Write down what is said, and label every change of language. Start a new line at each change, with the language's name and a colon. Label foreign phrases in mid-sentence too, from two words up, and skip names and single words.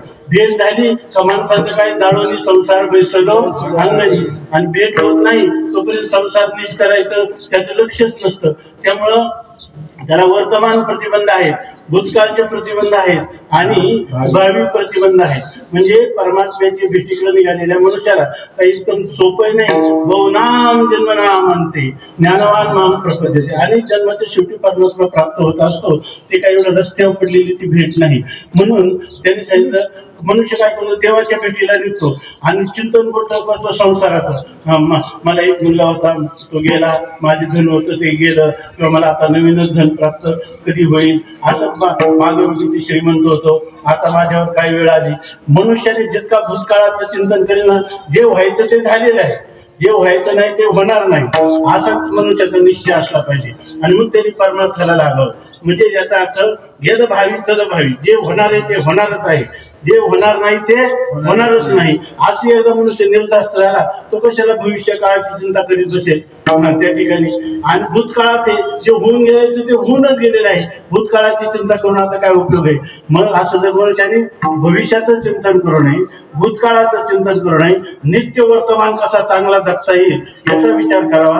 Marathi: भेट झाली का माणसाचं काही जाळवणी संसार बैसलो अंगणी, आणि भेट होत नाही तोपर्यंत संसार नीट करायचं त्याचं लक्षच नसतं. त्यामुळं त्याला वर्तमान प्रतिबंध आहेत, भूतकाळचे प्रतिबंध आहेत आणि भावी प्रतिबंध आहेत. म्हणजे परमात्म्याची भेटीकडे निघालेल्या मनुष्याला काही एकदम सोपं नाही.
Sanskrit: बहुनाम जन्मनाम म्हणते ज्ञानवान माम प्रपद्यते.
Marathi: अनेक जन्माच्या शेवटी परमात्मा प्राप्त होत असतो. ते काही एवढं रस्त्यावर पडलेली ती भेट नाही. म्हणून त्यांनी सांगितलं मनुष्य काय करतो, देवाच्या भेटीला निघतो आणि चिंतन करतो संसाराचं. मला एक मुलगा होता तो गेला, माझे धन होतं ते गेलं, किंवा मला आता नवीनच धन प्राप्त कधी होईल. असं मागे मी किती श्रीमंत होतो, आता माझ्यावर काय वेळ आली. मनुष्याने जितका भूतकाळाचं चिंतन करेल ना, जे व्हायचं ते झालेलं आहे, जे व्हायचं नाही ते होणार नाही, असाच मनुष्याचा निश्चय असला पाहिजे. आणि मग त्यांनी परमार्थाला लागावं. म्हणजे याचा अर्थ
Sanskrit: यद भावी तद भावी,
Marathi: जे होणार आहे ते होणारच आहे, जे होणार नाही ते होणारच नाही. असे एकदा मनुष्य निर्धास्त झाला, तो कशाला भविष्य काळाची चिंता करीत बसेल त्या ठिकाणी. आणि भूतकाळात जे होऊन गेले ते होऊनच गेलेलं आहे, भूतकाळाची चिंता करून आता काय उपयोग आहे. मग असं जर मनुष्याने भविष्याचं चिंतन करू नये, भूतकाळाचं चिंतन करू नये, नित्य वर्तमान कसा चांगला जगता येईल याचा विचार करावा.